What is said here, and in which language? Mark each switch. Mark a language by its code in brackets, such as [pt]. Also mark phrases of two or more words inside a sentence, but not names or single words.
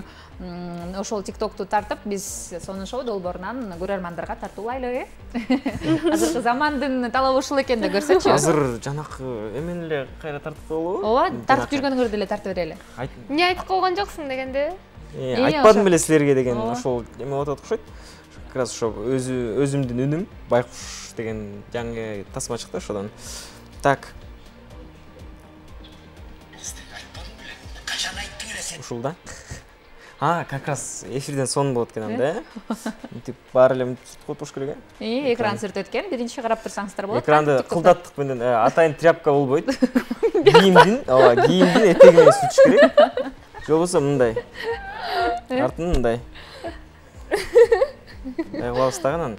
[ky] Ошол TikToкту тартып, биз сонун шоу долбоорунан көрөрмандарга тартуулайлы, Азыркы замандын талабы ушул экен да көрсөчү. Азыр жанакы эмени эле кайра тартып коелубу? Ооба, тартып жүргөнүңөрдү эле тартып берели. Эмне айтып койгон жоксуң дегенде? Айтпадым беле силерге деген ошол эме болуп атат окшойт. [ru] Как раз [ky] ошо өзүмдүн үнүм, Байкуш деген жаңы тасма чыкты ошодон. Так. Ушул да. [ru] Как раз [ky] эфирден сон болот экен анда, мынтип баары эле мынтип туруш керек экран сүрөт экен, биринчи карап турсаңыздар болот. Экранды кылдаттык менен атайын тряпка болбойт. Кийимдин этеги менен сүртүш керек. Же болбосо мындай. Артын мындай. Кылабыз дагы.